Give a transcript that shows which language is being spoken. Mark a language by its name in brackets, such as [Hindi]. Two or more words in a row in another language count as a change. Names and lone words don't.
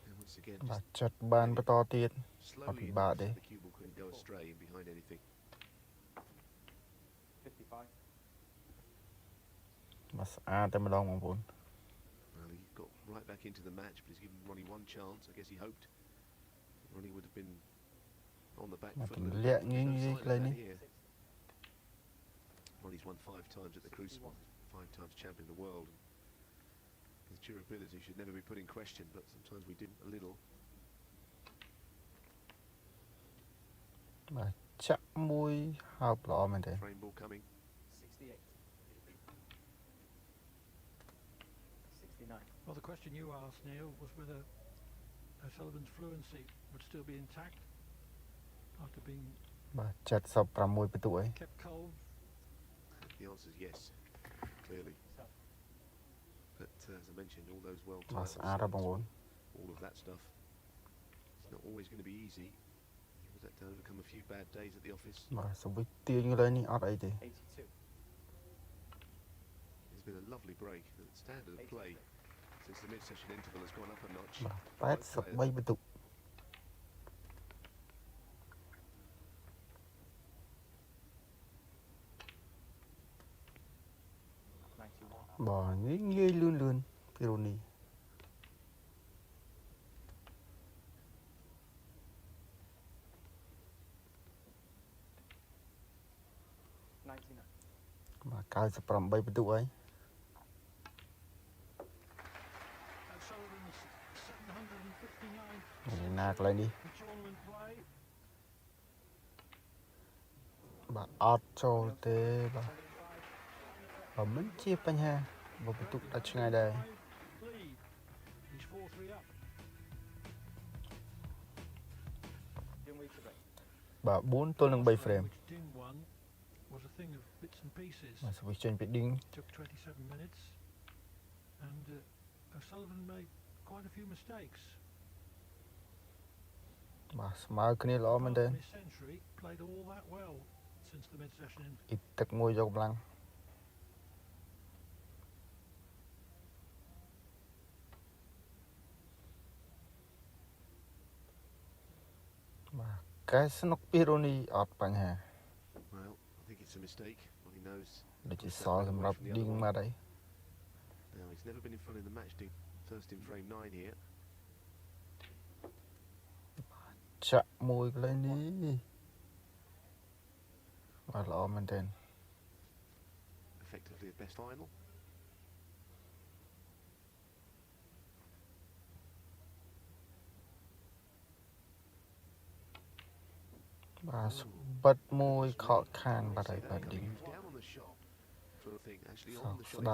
[English] Once again, បាទ just [Khmer] ចិត្តបានបន្តទៀត [English] slowly bad enough day. so the cue ball couldn't go astray in behind anything. 55. [Khmer] បាទស្អាតតែម្ដងបងប្អូន [English] Well, he got right back into the match, but he's given Ronnie one chance. I guess he hoped Ronnie would have been on the back បាទ foot. ទ a little ម្លាក់ bit, but ងាយ there's no ងាយ sign of កន្លែង that នេះ here. Ronnie's won 5 times at the Crucible, 5 times champion of the world. His durability should never be put in question, but sometimes we do a little. [Khmer] បាទចាក់មួយហើបល្អមែនទេ [English] Frame ball coming. 68. 69. Well, the question you asked, Neil, was whether O'Sullivan's fluency would still be intact after being [Khmer] បាទ76ពិន្ទុអី [English] kept cold. The answer is yes, clearly. But as I mentioned, all those world បាទ titles, [Khmer] ស្អាតហើយបងប្អូន [English] all of that stuff, it's not always going to be easy. He was had to overcome a few bad days at the office. [Khmer] បាទសវិចទាញកន្លែងនេះអត់អីទេ [English] 82. It's been a lovely break. The standard of play since the mid-session interval has gone up a notch. [Khmer] បាទ83ពិន្ទុ [English] 91. [Khmer] បាទងាយលឿនពីរូនី [English] 99. [Khmer] បាទ98ពិន្ទុអី [English] O'Sullivan's 759 [Khmer] នេះណាកន្លែងនេះ [English] in tournament play. [Khmer] បាទអត់ចូលទេបាទបើមិនជាបញ្ហាបើពិន្ទុដាច់ឆ្ងាយដែរ [English] Lead. He's 4-3 up. Didn't wait to break. [Khmer] បាទ4ទល់នឹង3 frame [English] Which Ding won was a thing of bits and pieces. [Khmer] បាទសវិចចេញពី ding [English] Took 27 minutes, and O'Sullivan made quite a few mistakes. [Khmer] បាទស្មើគ្នាល្អមែនទេ [English] Miss Century played all that well since the mid-session. [Khmer] អ៊ីទឹកមួយយកកម្លាំងបាទកែស្នុកពីរូនីអត់បញ្ហា [English] Well, I think it's a mistake. Well, he knows. [Khmer] ដូចជាសល់សម្រាប់ ding មកហើយ [English] Now he's never been in front in the match. Ding first in frame 9 here. [Khmer] ចាក់មួយកន្លែងនេះបាទល្អមែនទេ [English] Effectively a best final. [Khmer] បាទបិទមួយខកខានបាត់ហើយបាទ [English] He ding was down on the shot for a thing. Actually សោ on ក the ស្ shot